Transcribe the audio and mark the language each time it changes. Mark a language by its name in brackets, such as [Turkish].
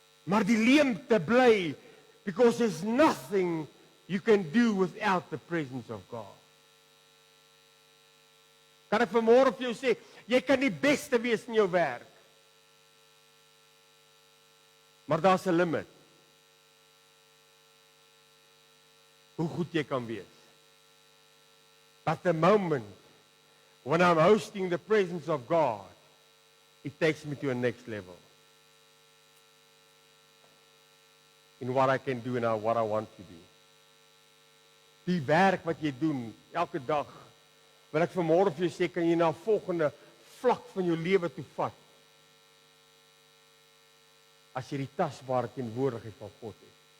[Afrikaans] Maar die leemte bly, [English] because there's nothing you can do without the presence of God. [Afrikaans] Kan ek vanmôre vir jou sê, jy kan die beste wees in jou werk. Maar daar's 'n limit. Hoe goed jy kan wees. [English] But the moment when I'm hosting the presence of God, it takes me to a next level. In what I can do and what I want to do. [Afrikaans] Die werk wat jy doen elke dag, wil ek vanmôre vir jou sê, kan jy na 'n volgende vlak van jou lewe toe vat. As jy die tasbare teenwoordigheid van God het.